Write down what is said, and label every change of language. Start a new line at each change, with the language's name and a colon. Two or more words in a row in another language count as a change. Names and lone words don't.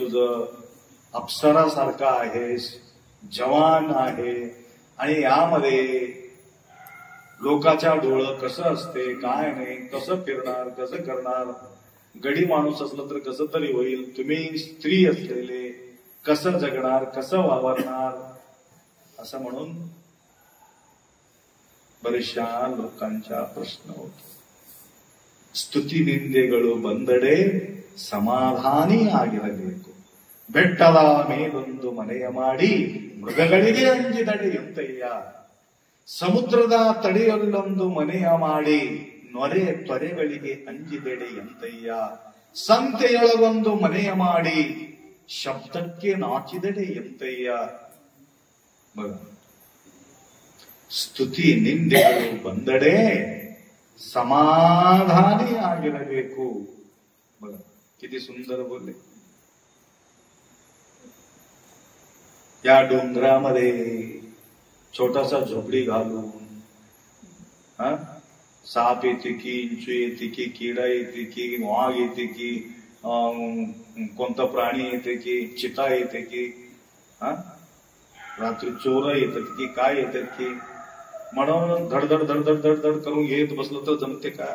Marathi: तुझं, अप्सरासारखा आहेस, जवान आहे, आणि यामध्ये लोकाच्या डोळं कसं असते, काय नाही, कसं फिरणार, कसं करणार, गडी माणूस असलं तर कसं तरी होईल, तुम्ही स्त्री असलेले कसं जगणार, कसं वावरणार, असं म्हणून बरेचशा लोकांचा प्रश्न होतो.
Kannada: ಸ್ತುತಿ ನಿಂದೆಗಳು ಬಂದಡೆ ಸಮಾಧಾನಿ ಆಗಿರಬೇಕು. ಬೆಟ್ಟದ ಮೇಲೊಂದು ಮನೆಯ ಮಾಡಿ ಮೃಗಗಳಿಗೆ ಅಂಜಿದಡೆ ಎಂತಯ್ಯ. ಸಮುದ್ರದ ತಡೆಯಲ್ಲೊಂದು ಮನೆಯ ಮಾಡಿ ನೊರೆ ತೊರೆಗಳಿಗೆ ಅಂಜಿದೆಡೆ ಎಂತಯ್ಯ. ಸಂತೆಯೊಳಗೊಂದು ಮನೆಯ ಮಾಡಿ ಶಬ್ದಕ್ಕೆ ನಾಚಿದಡೆ ಎಂತಯ್ಯ. ಸ್ತುತಿ ನಿಂದೆಗಳು ಬಂದಡೆ समाधानी ಆಗಿರಬೇಕು.
Marathi: बघा किती सुंदर बोलले. या डोंगरामध्ये छोटासा झोपडी घालून साप येते की, इंचू येते की, किडा येते की, वाघ येते की, कोणता प्राणी येते की, चिता येते की, रात्री चोर येतात की, काय येतात की, म्हणून धडधड धडधड धडधड करून येत बसलं तर जमते का?